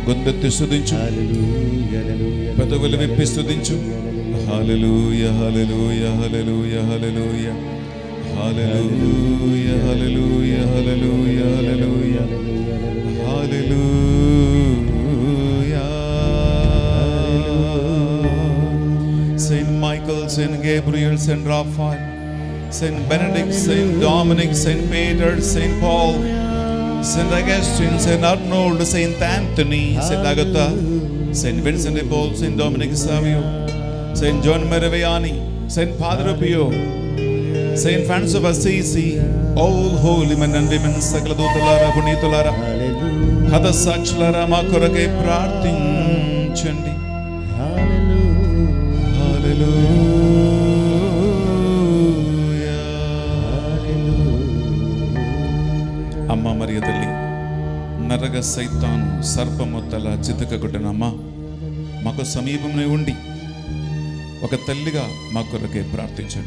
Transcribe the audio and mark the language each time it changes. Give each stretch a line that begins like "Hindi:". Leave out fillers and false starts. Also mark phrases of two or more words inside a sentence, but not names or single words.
Telugu: గొంతెత్తి స్తుతించు, పెదవులు విప్పి స్తుతించు. హల్లెలూయా, హల్లెలూయా, హల్లెలూయా, హల్లెలూయా, హల్లెలూయా, హల్లెలూయా, హల్లెలూయా, హల్లెలూయా, హల్లెలూయా.
English: Saint Michael, Saint Gabriel, Saint Raphael, Saint Benedict, Saint Dominic, Saint Peter, Saint Paul, Saint Augustine, Saint Arnold, Saint Anthony, Saint Agatha, Saint Vincent de Paul, Saint Dominic Savio, Saint John Maraviani, Saint Padre Pio, Saint Francis of Assisi, all holy men and women,
Telugu: సకల దూతలారా, పునీతులారా, హతసాక్షులారా, మా కొరకై ప్రార్థించండి. హల్లెలూయా. అమ్మ మరియ తల్లి, నరగ సైతాను సర్పము తల చితకగొట్టనమ్మ, మాకు సమీపంలో ఉండి ఒక తల్లిగా మా కొరకే ప్రార్థించండి.